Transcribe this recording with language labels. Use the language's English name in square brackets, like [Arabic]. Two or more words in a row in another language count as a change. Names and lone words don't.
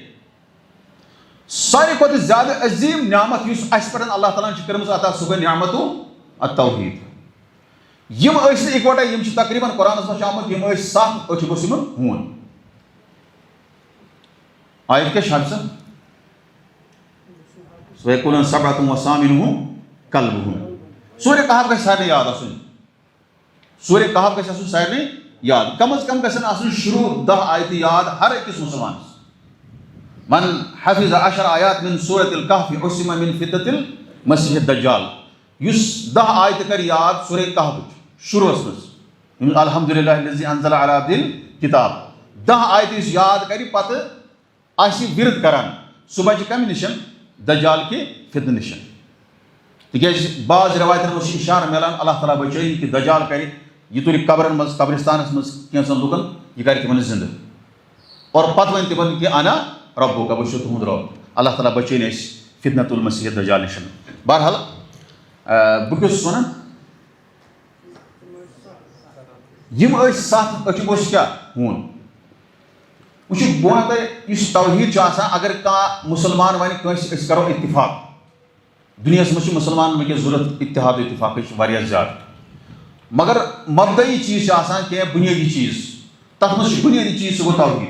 [Kashmiri] ساروی کھۄتہٕ زیادٕ عظیٖم نعمت یُس اَسہِ پٮ۪ٹھ اللہ تعالیٰ ہن چھِ کٔرمٕژ عطا سُہ گوٚو [Arabic] نعمتُ التوحیٖد. [Kashmiri] یِم ٲسۍ نہٕ اِکوٹے یِم چھِ تقریٖباً قرآنَس منٛز چھُ آمُت یِم ٲسۍ 7 أچھ گوٚژھ یِمن ہوٗن. آیت کیٛاہ چھِ حافظ [Arabic] وَیَقُولُونَ سَبْعَةٌ وَثَامِنُهُمْ كَلْبُهُمْ. [Kashmiri] سورہ کہف گژھِ سارنٕے یاد آسُن. سورہ کہف گژھِ آسُن سارنٕے یاد. کم از کم گژھن آسُن شروع 10 آیتہٕ یاد ہر أکِس مُسلمانس. [Arabic] من حفظ 10 آیات من سورة الكهف عصم من فتنة المسیح الدجال. [Kashmiri] یُس 10 آیتہٕ کر یاد سورہ کہفٕچ شروعس منٛز [Arabic] الحمدُاللہ الذی انزل علی عبدہ الکتاب [Kashmiri] 10 آیتہٕ یُس یاد کرِ پتہٕ آسہِ ورد کران سُہ بچہِ کمہِ نِش دجال کہِ فتنہٕ نِش. تِکیٛازِ بعض رٮ۪وایتن منٛز چھُ اِشارٕ مِلان اللہ تعالیٰ بچٲیِن کہِ دجال کرِ یہِ تُلہِ قبرن منٛز قبرستانس منٛز کینٛژن لُکن یہِ کرِ تِمن زِنٛدٕ اور پتہٕ وَنہِ تِمن کہِ [Arabic] انا ربُک [Kashmiri] بہٕ چھُس تُہُنٛد رۄب. اللہ تعالیٰ بچٲیِن أسۍ [Arabic] فتنة المسیح الدجال [Kashmiri] نِش. بہرحال بہٕ کیٛاہ چھُس وَنان یِم ٲسۍ 7 أچھ گوٚژھ کیٛاہ ہوٗن. وٕچھِو بہٕ وَنہٕ تۄہہِ یُس توحیٖد چھُ آسان اگر کانٛہہ مُسلمان وَنہِ کٲنٛسہِ أسۍ کرو اتفاق. دُنیاہَس منٛز چھِ مُسلمانن وٕنکیٚس ضوٚرتھ اتحاد و اتفاقٕچ واریاہ زیادٕ مگر مبدعی چیٖز چھِ آسان کینٛہہ بُنیٲدی چیٖز تَتھ منٛز چھُ بُنیٲدی چیٖز سُہ گوٚو توحیٖد.